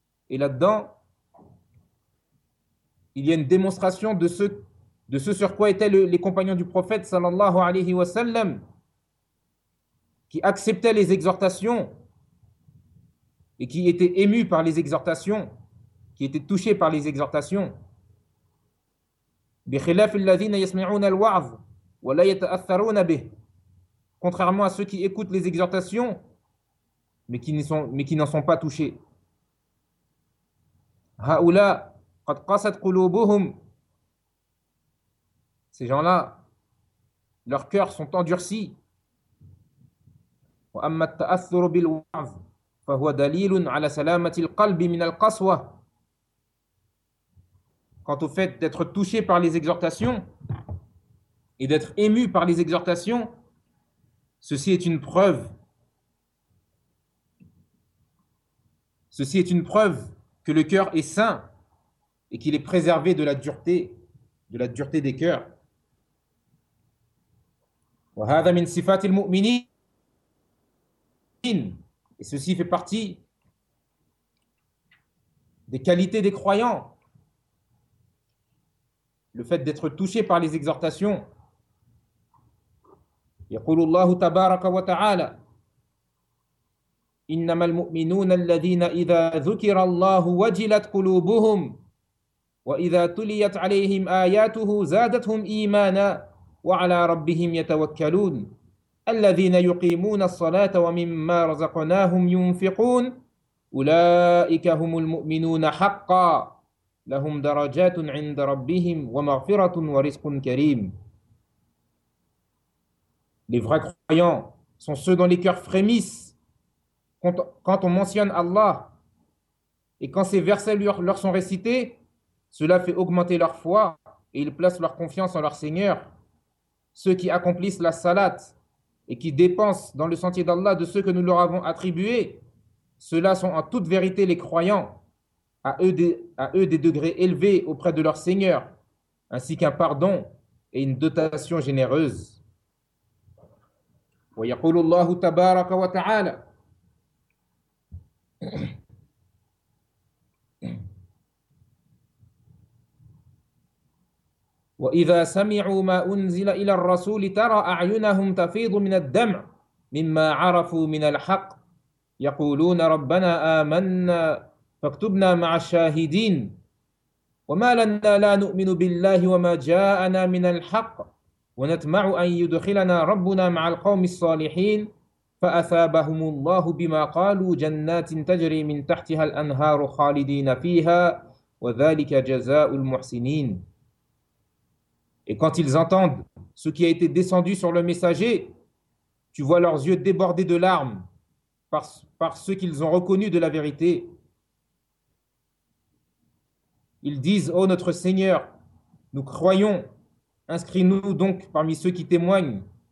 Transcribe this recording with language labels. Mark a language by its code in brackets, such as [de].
[fr] Et là-dedans, il y a une démonstration de ce sur quoi étaient les compagnons du prophète [ar] sallallahu alayhi wa sallam, [fr] qui acceptaient les exhortations et qui étaient émus par les exhortations, qui étaient touchés par les exhortations. [ar] بخلاف الذين يسمعون الوعظ ولا يتأثرون به. [fr] Contrairement à ceux qui écoutent les exhortations mais qui n'en sont pas touchés. [ar] هؤلاء قد قست قلوبهم. [fr] Ces gens-là, leurs cœurs sont endurcis. [ar] وأما التأثر بالوعظ فهو دليل على سلامة القلب من القسوة. [fr] Quant au fait d'être touché par les exhortations et d'être ému par les exhortations, ceci est une preuve. Ceci est une preuve que le cœur est sain et qu'il est préservé de la dureté des cœurs. [ar] وهذا من صفات المؤمنين. [fr] Et ceci fait partie des qualités des croyants. Le fait d'être touché par les exhortations. [ar] يقول الله تبارك وتعالى إنما المؤمنون الذين إذا ذكر الله وجلت قلوبهم وإذا تليت عليهم آياته زادتهم إيمانا وعلى ربهم يتوكلون الذين يقيمون الصلاة ومما رزقناهم ينفقون أولئك هم المؤمنون حقا لهم درجات عند ربهم ومغفرة ورزق كريم. [fr] Les vrais croyants sont ceux dont les cœurs frémissent quand on mentionne Allah, et quand ces versets leur sont récités, cela fait augmenter leur foi et ils placent leur confiance en leur Seigneur. Ceux qui accomplissent la salat et qui dépensent dans le sentier d'Allah de ceux que nous leur avons attribués, ceux-là sont en toute vérité les croyants, à eux des degrés élevés auprès de leur Seigneur, ainsi qu'un pardon et une dotation généreuse. [ar] ويقول الله تبارك وتعالى وإذا سمعوا ما أنزل إلى الرسول ترى أعينهم تفيض من الدمع مما عرفوا من الحق يقولون ربنا آمنا فاكتبنا مع الشاهدين وما لنا لا نؤمن بالله وما جاءنا من الحق ونتمع أن يدخلنا ربنا مع القوم الصالحين فأثابهم الله بما قالوا جنات تجري من تحتها الأنهار خالدين فيها وذلك جزاء المحسنين. [fr] Et quand ils entendent ce qui a été descendu sur le messager, tu vois leurs yeux débordés de larmes par ce qu'ils ont reconnu de la vérité. Ils disent, ô notre Seigneur, nous croyons, inscris-nous donc parmi ceux qui témoignent.